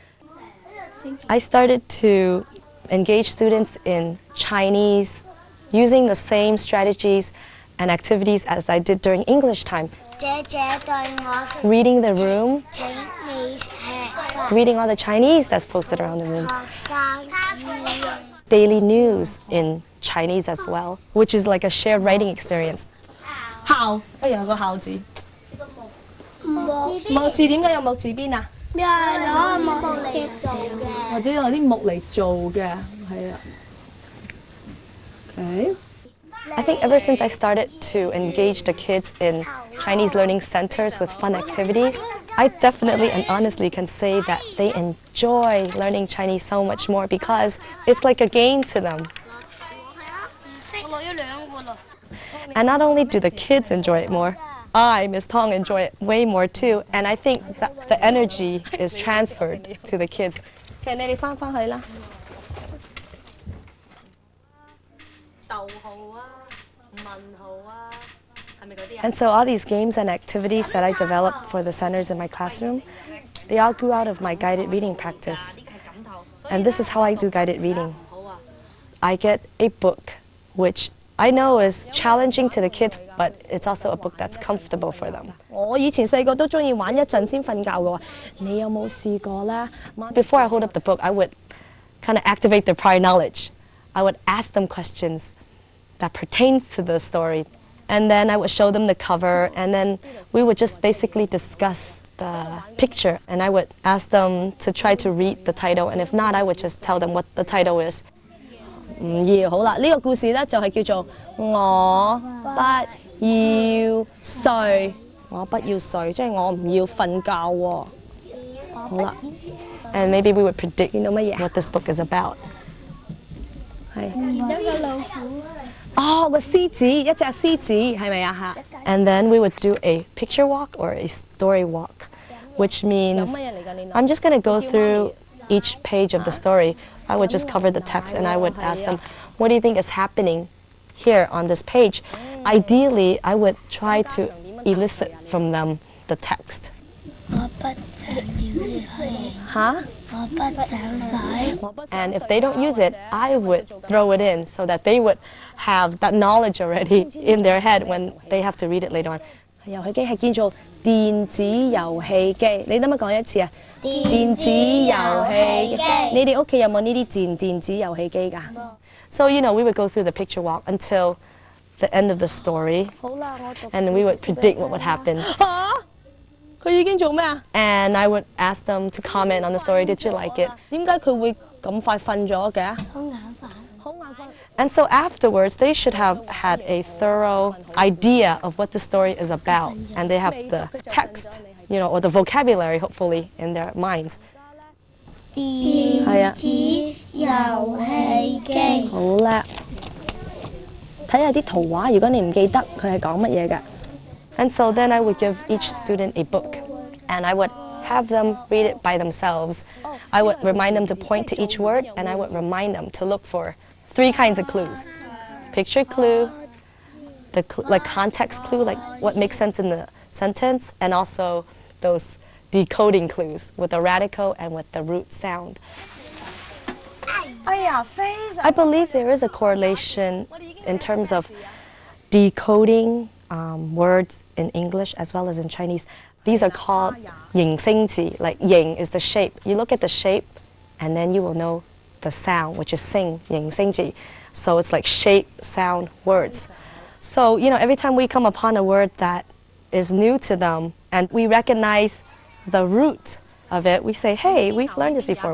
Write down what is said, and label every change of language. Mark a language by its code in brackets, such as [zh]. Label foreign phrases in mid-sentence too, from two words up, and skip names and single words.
[en] I started to engage students in Chinese using the same strategies and activities as I did during English time. Reading the room, reading all the Chinese that's posted around the room. Daily news in Chinese as well, which is like a shared writing experience. [yue] 校，有個校字。木字點解有木字邊啊？咩係攞木嚟做嘅？或者用啲木嚟做嘅，係啊。Okay. [en] I think ever since I started to engage the kids in Chinese learning centers with fun activities, I definitely and honestly can say that they enjoy learning Chinese so much more because it's like a game to them. And not only do the kids enjoy it more, I, Miss Tong, enjoy it way more too. And I think that the energy is transferred to the kids. [yue] 其實你哋翻去啦。逗號啊，問號啊，係咪嗰啲啊？ [en] And so all these games and activities that I developed for the centers in my classroom, they all grew out of my guided reading practice. And this is how I do guided reading. I get a book, which I know is challenging to the kids, but it's also a book that's comfortable for them. [yue] 我以前細個都中意玩一陣先瞓覺嘅喎，你有冇試過咧？ [en] Before I hold up the book, I would kind of activate their prior knowledge. I would ask them questions that pertains to the story. And then I would show them the cover, and then we would just basically discuss the picture. And I would ask them to try to read the title, and if not, I would just tell them what the title is. [yue] 唔要好啦，呢個故事咧就係叫做我不要睡，我不要睡，即係我唔要瞓覺喎。好啦， [en] And maybe we would predict [yue] 見到乜嘢 [en] what this book is about. [yue] 係一個老虎。哦，個獅子，一隻獅子係咪啊嚇？ [en] And then we would do a picture walk or a story walk, which [yue] 有 [en] means [yue] 乜嘢嚟㗎？你 [en] I'm just going to go through each page of the story. I would just cover the text and I would ask them, what do you think is happening here on this page? Ideally, I would try to elicit from them the text. [yue] 我不想要水。嚇？我不想水。 [en] And if they don't use it, I would throw it in so that they would have that knowledge already in their head when they have to read it later on. [yue] 遊戲機係叫做電子遊戲機，你得唔得講一次啊？電子遊戲機，你哋屋企有冇呢啲電子遊戲機㗎？ [en] So, you know, we would go through the picture walk until the end of the story, [yue] 好啦，我讀 [en] and we would predict what would happen. [yue] 嚇，佢已經做咩啊？ [en] And I would ask them to comment on the story. Did you like it? [yue] 點解佢會咁快瞓咗嘅？好眼瞓。好眼瞓。 [en] And so afterwards, they should have had a thorough idea of what the story is about, and they have the text, you know, or the vocabulary, hopefully, in their minds. [yue] 電子遊戲機。好叻，睇下啲圖畫，如果你唔記得佢係講乜嘢嘅。 [en] And so then I would give each student a book, and I would have them read it by themselves. I would remind them to point to each word, and I would remind them to look for 3 kinds of clues. Picture clue, the like context clue, like what makes sense in the sentence, and also those decoding clues with the radical and with the root sound. [yue] 哎呀，非常 [en] I believe there is a correlation in terms of decoding words in English as well as in Chinese. These are called 形聲字, like 形 is the shape. You look at the shape and then you will know the sound, which is sing, [yue] 形聲字. [en] So it's like shape, sound, words. So, you know, every time we come upon a word that is new to them and we recognize the root of it, we say, hey, we've learned this before.